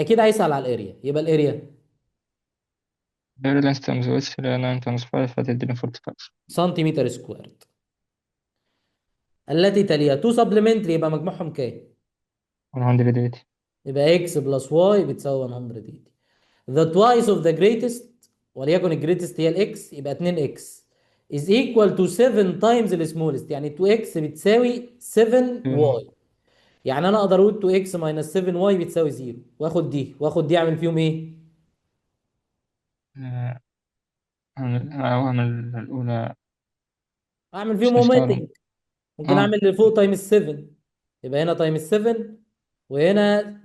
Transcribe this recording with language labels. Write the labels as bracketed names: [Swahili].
[Arabic] اكيد هيسأل على الاريا، يبقى الاريا غير لينس تايمز ويتس اللي هي 9 تايمز 5 هتديني 45 سنتيمتر سكويرد. التي تليها 2 سبلمنتري يبقى مجموعهم كام؟ 180. يبقى x بلس y بتساوي 180. [English] The twice of the greatest، [Arabic] وليكن الجريتست هي الاكس، يبقى [English] 2x is equal to 7 times the smallest، [Arabic] يعني 2x بتساوي 7y. يعني انا اقدر اقول 2x minus 7y بتساوي 0، واخد دي اعمل فيهم ايه؟ أعمل الأولى اعمل مش فيهم هيشتغلوا. [English] omitting. [Arabic] ممكن اه اعمل اللي فوق تايمز 7، يبقى هنا تايمز 7 وهنا